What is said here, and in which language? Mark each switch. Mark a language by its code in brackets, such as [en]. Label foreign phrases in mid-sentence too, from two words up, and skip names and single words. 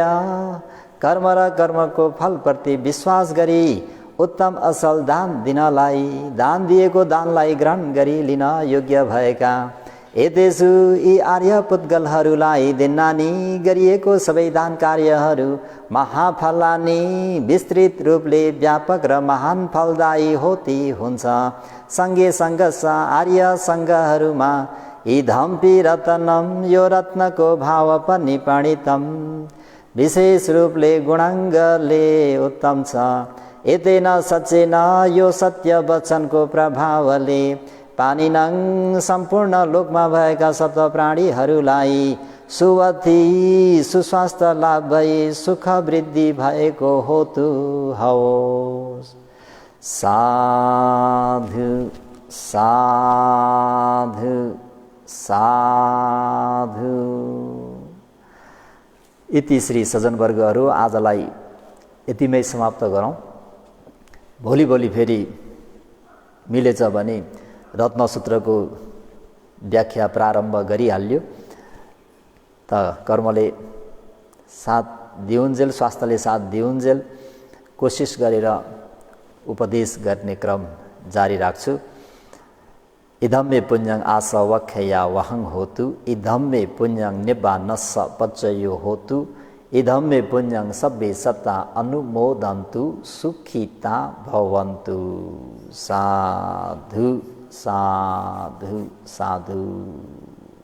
[ne] कर्म र कर्मको फलप्रति विश्वास गरी उत्तम असल दान दिनलाई दान दिएको दानलाई ग्रहण गरी लिन योग्य भएका एतेसु यी आर्य पुद्गलहरूलाई दिन्नानी गरिएको सबै दान कार्यहरू महाफलानी विस्तृत रूपले व्यापक र महान फलदायी होती हुन्छ। सङ्गे सङ्घर्ष आर्य सङ्घहरूमा इदम्पि रत्नम यो रत्नको भाव पनि पण्डितम विशेष रूपले गुणाङ्गले उत्तम छ। एतेन सच्चेन यो सत्य वचनको प्रभावले पानिनङ सम्पूर्ण लोकमा भएका सत्व प्राणीहरूलाई सुवथी सुस्वास्थ्य लाभ भई सुख वृद्धि भएको होतु होस्। साधु साधु साधु। इति श्री सज्जनवर्गहरू आजलाई यतिमै समाप्त गरौँ। भोलि फेरि मिलेछ भने रत्नसूत्रको व्याख्या प्रारम्भ गरिहाल्यो। त कर्मले साथ दिउन्जेल स्वास्थ्यले साथ दिउन्जेल कोसिस गरेर उपदेश गर्ने क्रम जारी राख्छु। [pi] इदम्मे पुण्यं आसवख्या वहं होतु इदम्मे पुण्यं निब्बानस्स पच्चयो होतु इदम्मे पुण्यं सब्बे सत्ता अनुमोदन्तु सुखिता भवन्तु। [ne] साधु साधु साधु।